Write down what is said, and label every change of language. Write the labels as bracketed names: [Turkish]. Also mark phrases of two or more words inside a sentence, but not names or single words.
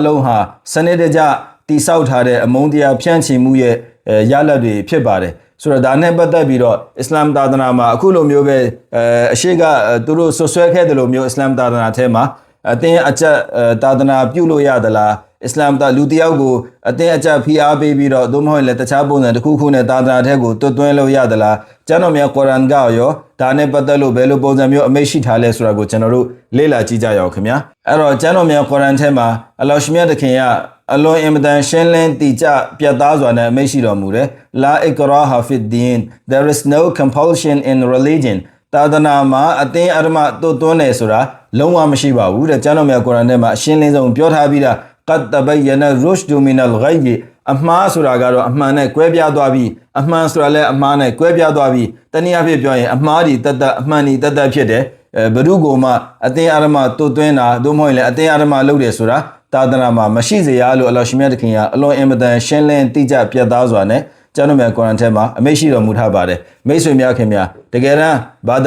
[Burmese] လုံးဟာစနစ်တကျတိဆောက်ထားတဲ့အမုန်းတရားဖြန့်ချီမှုရဲ့ရလဒ်တွေဖြစ်ပါတယ်ဆိုတော့ဒါနဲ့ပတ်သက်ပြီးတော့အစ္စလာမ်သာသနာမှာအခုလိုမျိုးပဲအရှိကသူတို့ဆွဆွဲခဲ့တယ်လို့မျိုးအစ္စလာမ်သာသနာထဲမှာအသင်းအကျသာသနာပြုလို့ရသလားအစ္စလာမ်တာလူတယောက်ကိုအသင်းအကျဖိအားပေးပြီးတော့သို့မဟုတ်လည်းတခြားပုံစံတစ်ခုခုနဲ့သာသနာထဲကိုတွတ်သွင်းလို့ရသလားကျမ်းတော်မြတ်ကုရ်အာန်ကရောဒါနဲ့ပတ်သက်လို့ဘယ်လိုပုံစံမျိုးအမိန့်ရှိထားလဲဆိုတာကိုကျွန်တော်တို့လေ့လာကြည့်ကြရအောင်ခင်ဗျာအဲ့တော့ကျမ်းတော်မြတ်ကု ရ်အာန်ထဲမှာအလ္လာဟ်ရှင်မြတ်သခင်ကအလွန်အင်မတန်ရှင်းလင်းတည်ကြပြတ်သားစွာနဲ့အမိန့်ရှိတော်မူတယ် [Arabic] لا إكراه في الدين [English] there is no compulsion in religion [Burmese] သာသနာမှာအ သင်းအဓမ္မတွတ်သွင်းတယ်ဆိုတာလုံးဝမရှိပါဘူးတဲ့ကျမ်းတော်မြတ်ကုရ်အာန်ထဲမှာအရှင်းလင်းဆုံးပြောထားပြီးတာ [Arabic] قد تبين الرشد من الغي [Burmese] အမှားဆိုတာကတော့အမှန်နဲ့ကွဲပြားသွားပြီအမှန်ဆိုတာလည်းအမှားနဲ့ကွဲပြားသွားပြီတနည်းအားဖြင့်ပြောရင်အမှားဒီတတ်အမှန်ဒီတတ်ဖြစ်တယ်ဘုရုကိုမှအသင်းအာရမတွတ်သွင်းတာသို့မဟုတ်လည်းအသင်းအာရမလုပ်တယ်ဆိုတာသာသနာမှာမရှိစေရလို့အလ္လာဟ်ရှင်မြတ်သခင်ကအလွန်အင်မတန်ရှင်းလင်းတိကျပြတ်သားစွာနဲ့ကျမ်းတော်မြတ်ကုရ်အာန်ထဲမှာအမိန့်ရှိတော်မူထားပါတယ်မိတ်ဆွေများခင်များတကယ်တမ်းဘာသာ